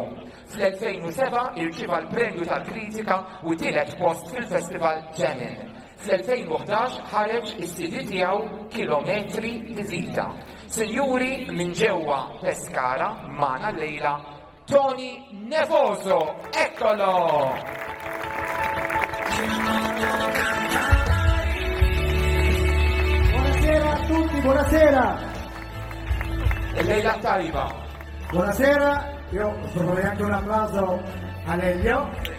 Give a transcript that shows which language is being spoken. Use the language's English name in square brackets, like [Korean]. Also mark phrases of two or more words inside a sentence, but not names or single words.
[Maltese] Fl-2007 irċiva l-premju tal-kritika u tielet post fil-Festival Ġemin. Fl-2011 ħareġ is-CD tiegħu Kilometri di Vita. Sinjuri minn ġewwa Pescara magħna llejla Tony Nevoso, eccolo! [Italian] Buonasera a tutti, buonasera! E lei la taliba. Buonasera, io vorrei anche un applauso a Lelio.